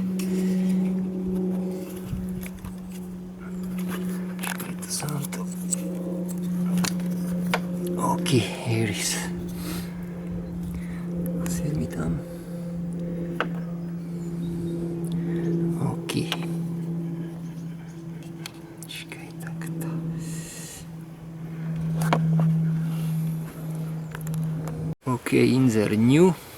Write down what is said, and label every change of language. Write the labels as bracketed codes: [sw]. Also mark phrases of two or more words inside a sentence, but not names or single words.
[sk] Čakaj, to sa nám to... [en] OK, here is. [sk] Sviet mi tam. OK. Čakaj, takto. [en] OK, insert new.